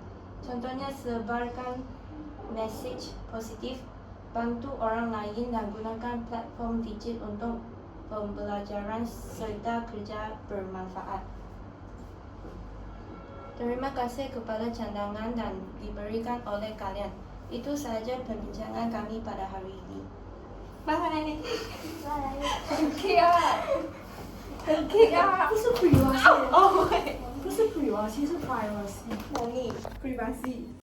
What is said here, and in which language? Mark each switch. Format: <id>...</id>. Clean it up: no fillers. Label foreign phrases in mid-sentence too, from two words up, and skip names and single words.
<ms>Contohnya, sebarkan mesej positif, bantu orang lain dan gunakan platform digital untuk pembelajaran serta kerja bermanfaat. Terima kasih kepada cadangan dan diberikan oleh kalian. Itu sahaja perbincangan kami pada hari ini. Bye.</ms> <zh>很 K 啊，不是 privacy，哦，对，不是 privacy， 是 privacy。同意，privacy。</zh>